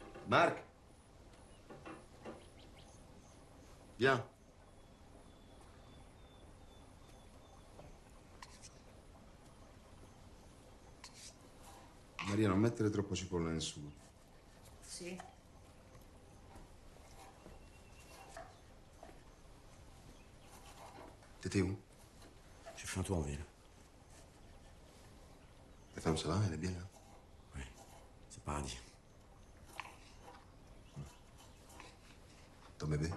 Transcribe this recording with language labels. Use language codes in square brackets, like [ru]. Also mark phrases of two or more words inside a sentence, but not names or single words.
[fr] Marc. Viens. [it] Maria, non mettere troppo cipolla nel sugo. Sì. [fr] T'étais où? J'ai fait un tour en ville. Ta femme, ça va? Elle est bien là? Oui, c'est paradis. Ton bébé?